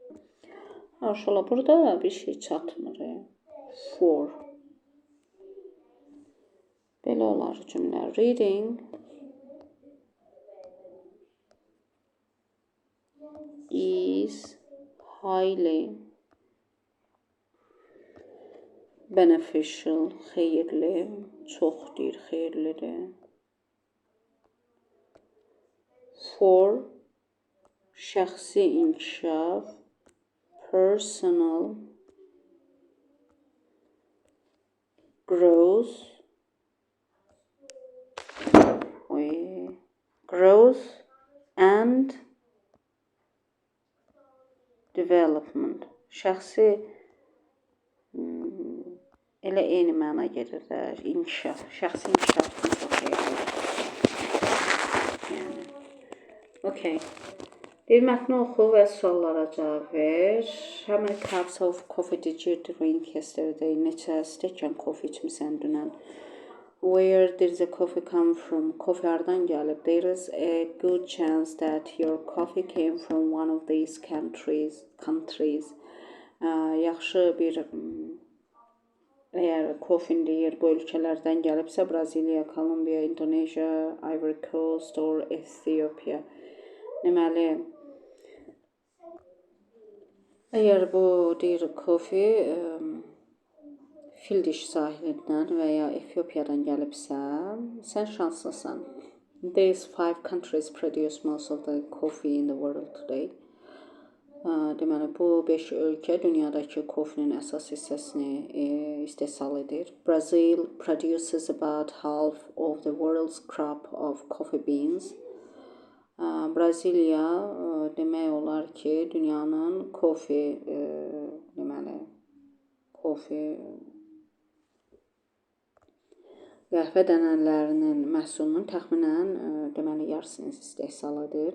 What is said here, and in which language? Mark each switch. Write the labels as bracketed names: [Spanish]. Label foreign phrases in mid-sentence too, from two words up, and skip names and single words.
[Azerbaijani] Şöyle burada bir şey çatmır. For. Belə olar cümlə. [English] Reading is highly beneficial, [Azerbaijani] xeyirli, çoxdur, xeyirlidir. For şəxsi inkişaf, [English] personal growth, growth and development. [Azerbaijani] Şəxsi elə eyni məna gedir də, inkişaf. Şəxsi inkişaf üçün çox xeyirlidir. Yəni, okay. Bir mətni oxu və suallara cavab ver. [English] How many cups of coffee did you drink yesterday? [Azerbaijani] Neçə stəkan kofe içmisən dünən? [English] Where did the coffee come from? [Azerbaijani] Coffee hardan gəlib? [English] There is a good chance that your coffee came from one of these countries. [Azerbaijani] Yaxşı bir əgər kofin deyir bu ölkələrdən gəlibsə, Braziliya, Kolumbiya, [English] Indonesia, Ivory Coast or Ethiopia. [Azerbaijani] Deməli, əgər bu deyir kofi fil dişi sahilindən və ya Efiopiyadan gəlibsə, sən şanslısan. [English] These 5 countries produce most of the coffee in the world today. [Azerbaijani] Deməli, bu 5 ölkə dünyadakı kofinin əsas hissəsini istehsal edir. [English] Brazil produces about half of the world's crop of coffee beans. [Azerbaijani] Braziliya demək olar ki, dünyanın kofe qəhvə dənələrinin məhsulunun təxminən deməli yarısını istehsal edir.